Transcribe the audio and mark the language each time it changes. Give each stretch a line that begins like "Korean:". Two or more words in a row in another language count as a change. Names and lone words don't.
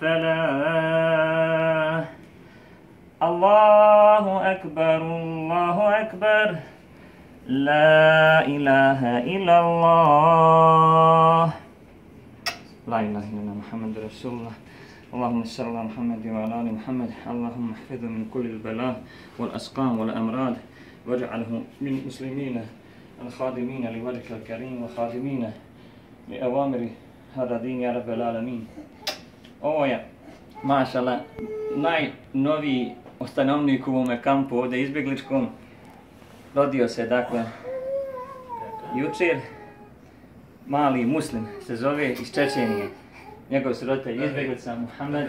Arabic: الفلاح الله أكبر لا إله إلا الله لا إله إلا الله محمد رسول الله اللهم صل على محمد وعلى آل محمد اللهم احفظه من كل البلاء والأسقام والأمراض واجعله من المسلمين الخادمين لوجهك الكريم وخادمين لأوامر هذا الدين يا رب العالمين.
Bosnian: Ovo je, mašala, najnoviji stanovnik u ovome kampu ovdje izbjegličkom. Rodio se, dakle, jučer. Mali muslim se zove iz Čečenije. Njegov su roditelj izbjeglica Muhammed.